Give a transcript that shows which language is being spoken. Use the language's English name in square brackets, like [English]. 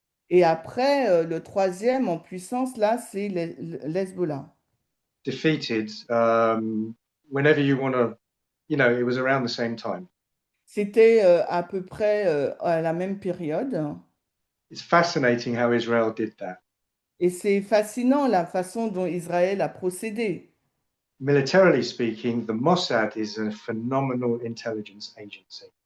[French] Et après, le troisième en puissance, là, c'est l'Hezbollah. [English] Defeated whenever you want to, it was around the same time. [French] C'était à peu près à la même période. [English] It's fascinating how Israel did that. [French] Et c'est fascinant la façon dont Israël a procédé. [English] Militarily speaking, the Mossad is a phenomenal intelligence agency.